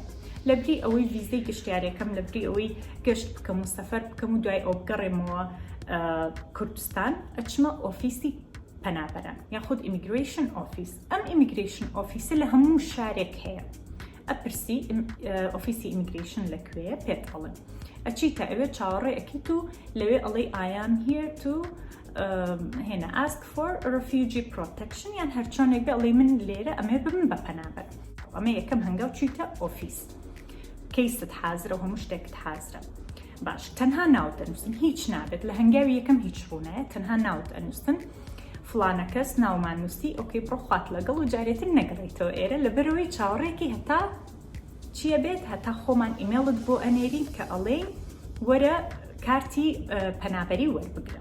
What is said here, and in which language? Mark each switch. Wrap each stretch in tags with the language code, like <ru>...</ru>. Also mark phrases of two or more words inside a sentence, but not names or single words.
<ckb>لەبری ئەوەی ڤیزەی گەشتیاریەکەم لەبری ئەوەی گەشت بکەم و سەفەر بکەم و دوای ئەو بگەڕێمەوە کوردستان ئەچمە ئۆفیسی پەنابەران یاخود</ckb> <en>immigration office.</en> <ckb>ئەم ئیمیگریشن ئۆفیسە لە هەموو شارێک هەیە. ئەپرسی ئۆفیسی ئیمیگریشن لەکوێیە پێت ئەڵێن. ئەچیتە ئەوێ چاوەڕێ ئەکەیت و لەوێ ئەڵێ</ckb> <en>I am here to</en> <ckb>هێنا</ckb> <en>ask for refugee protection</en> <ckb>یان هەرچۆنێک بێ ئەڵێ من لێرە ئەمێ ببم بە پەنابەر. ئەمە یەکەم هەنگاو چیتە ئۆفیس. کەیست حازرە و هەموو شتێکت حازرە. باش تەنها ناوت ئەنووسن هیچ نابێت لە هەنگاوی یەکەم هیچ ڕوونایە تەنها ناوت ئەنووسن فلانە کەس ناومان نووسی ئۆکەی بڕۆ خوات لەگەڵ و جارێتر نەگەڕێتەوە ئێرە لەبەرەوەی چاوەڕێکی هەتا چیە بێت هەتا خۆمان ئیمێڵت بۆ ئەنێرین کە ئەڵێ وەرە کارتی پەنابەری وەربگرە.</ckb>